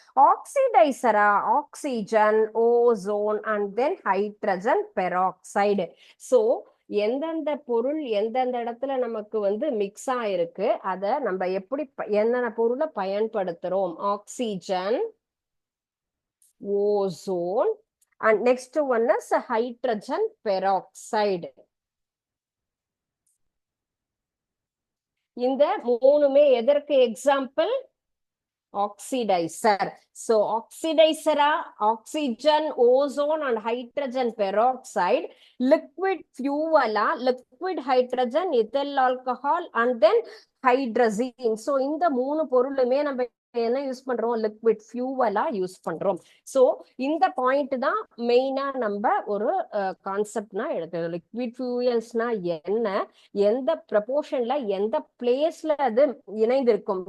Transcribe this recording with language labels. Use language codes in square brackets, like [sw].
[en] ஆக்சிடைசரா oxygen, ozone and then hydrogen peroxide. [ta] So எந்தெந்த பொருள் எந்தெந்த இடத்துல நமக்கு வந்து மிக்ஸ் ஆயிருக்கு, அத நம்ம எப்படி என்னென்ன பொருளை பயன்படுத்துறோம், oxygen, [en] ozone, and next one is hydrogen peroxide. [ta] இந்த மூணுமே எதற்கு example? Oxidiser. [en] So oxidizer, oxygen, ozone and hydrogen peroxide, liquid fuel, liquid hydrogen, ethyl alcohol and then hydrazine. [ta] So இந்த மூணு பொருளுமே நம்ம என்ன யூஸ் பண்றோம்? லிக்விட் ஃபியூவலா யூஸ் பண்றோம். சோ இந்த பாயிண்ட் தான் மெயினா நம்ம ஒரு கான்செப்ட்னா எடுத்தது. லிக்விட் ஃபியூயல்ஸ்னா என்ன, எந்த ப்ரப்போர்ஷன்ல எந்த பிளேஸ்ல அது இணைந்திருக்கும்.